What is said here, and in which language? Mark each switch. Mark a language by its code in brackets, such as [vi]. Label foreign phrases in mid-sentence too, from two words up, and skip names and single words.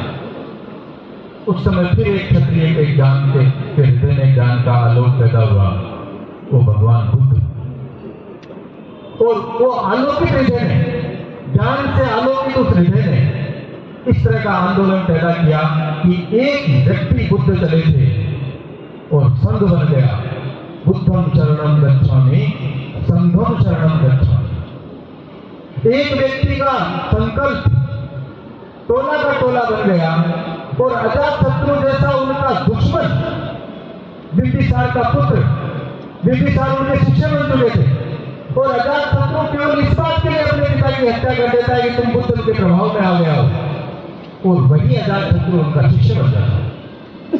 [hi] उस समय फिर एक क्षत्रिय के ज्ञान के हृदय में ज्ञान का आलोक पैदा हुआ, वो भगवान बुद्ध। और वो आलोकित हृदय ने, ज्ञान से आलोकित उस हृदय ने इस तरह का आंदोलन पैदा किया कि एक व्यक्ति बुद्ध चले थे और संघ बन गया, [pi] बुद्धम शरणम गच्छामि संघम शरणम गच्छामि। [hi] एक व्यक्ति का संकल्प टोला का टोला बन गया और अजातशत्रु जैसा उनका दुश्मन, बिंबिसार का पुत्र, बिंबिसार उनके शिष्य बन चुके थे। और अजातशत्रु केवल इस बात के लिए अपने पिता की हत्या कर देता है कि तुम बुद्ध के प्रभाव में आ गया हो, और वही अजातशत्रु उनका शिष्य बन जाता है।